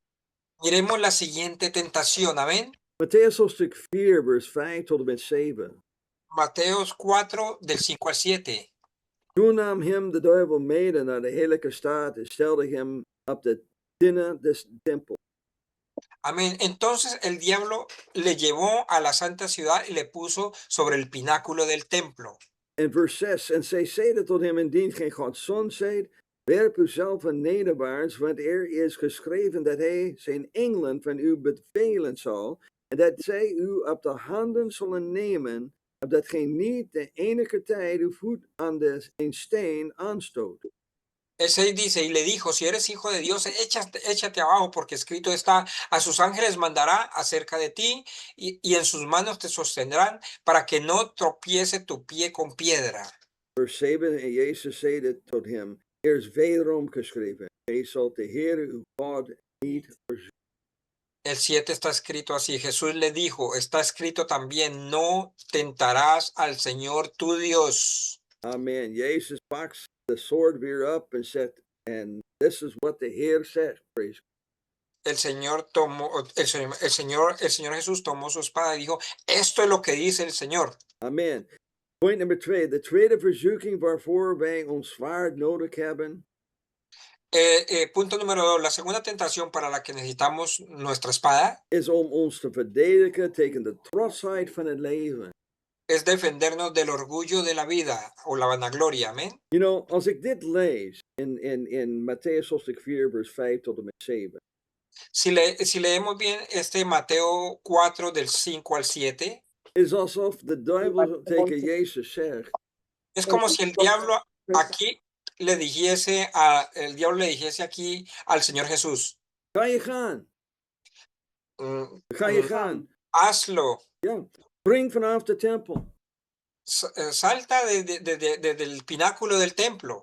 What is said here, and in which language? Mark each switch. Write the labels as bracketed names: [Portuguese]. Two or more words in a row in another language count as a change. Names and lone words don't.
[Spanish] Miremos la siguiente tentación, amén. [Dutch] Matthäus hoofdstuk 4, vers 5 tot en met 7. [Spanish] Mateos 4, del 5 al 7. [Dutch] Toen nam hem de duivel mede naar de heerlijke stad en stelde hem op de tinnen des tempels. [Spanish] Amén. Entonces el diablo le llevó a la santa ciudad y le puso sobre el pináculo del templo. [Dutch] En vers 6. En zij zeiden tot hem, indien gij Gods zoon zijt, werp uzelf nederwaarts, want er is geschreven dat hij zijn engelen van u bevelen zal, en dat zij u op de handen zullen nemen, opdat gij niet de enige tijd uw voet aan een steen aanstoot. [Spanish] El 6 dice, y le dijo, si eres hijo de Dios, échate abajo, porque escrito está, a sus ángeles mandará acerca de ti, y en sus manos te sostendrán, para que no tropiece tu pie con piedra. [Dutch] Vers 7, en Jezus zeide tot hem, er is wederom geschreven, gij zult de Heere uw God niet verzoeken. [Spanish] El 7 está escrito así, Jesús le dijo, está escrito también, no tentarás al Señor tu Dios. Amen. [English] Jezus pakt the sword weer up and said, and this is what the Heer said. Praise God. [Spanish] el Señor Jesús tomó su espada y dijo, esto es lo que dice el Señor. [English] Amen. Point nummer 2. [Dutch] De tweede verzoeking waarvoor wij ons zwaard nodig hebben. [Spanish] Punto número 2. La segunda tentación para la que necesitamos nuestra espada [Dutch] is om ons te verdedigen tegen de trotsheid van het leven. [Spanish] es defendernos del orgullo de la vida o la vanagloria. Amén. [English] You know, [Dutch] als ik dit lees in Matthäus hoofdstuk 4, vers 5 tot en met 7. [Spanish] Si leemos bien Mateo 4 del 5 al 7. [Dutch] Is alsof de duivel tegen Jezus zegt. [Spanish] Es como si el diablo aquí le dijese aquí al Señor Jesús. [Dutch] Ga je gaan. Ga je gaan. [Spanish] Hazlo. [Dutch] Ja. Spring vanaf de tempel. [Spanish] Salta del pináculo del templo.